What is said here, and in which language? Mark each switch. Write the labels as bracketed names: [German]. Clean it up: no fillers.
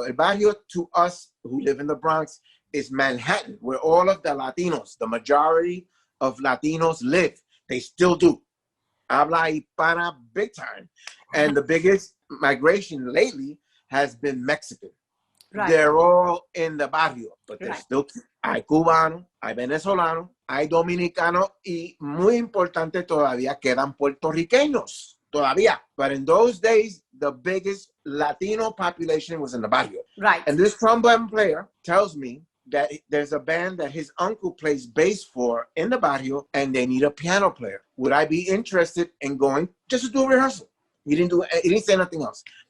[English] El Barrio, to us who live in the Bronx, is Manhattan, where all of the Latinos, the majority of Latinos live. They still do. [Spanish] Habla hispana [English] big time. And the biggest migration lately has been Mexican. Right. They're all in the barrio, but they're Right. still, [Spanish] hay cubano, hay venezolano, hay dominicano, y muy importante todavía quedan puertorriqueños, todavía. [English] But in those days, the biggest Latino population was in the barrio. Right. And this trombone player tells me that there's a band that his uncle plays bass for in the barrio, and they need a piano player. Would I be interested in going just to do a rehearsal? He didn't say nothing else.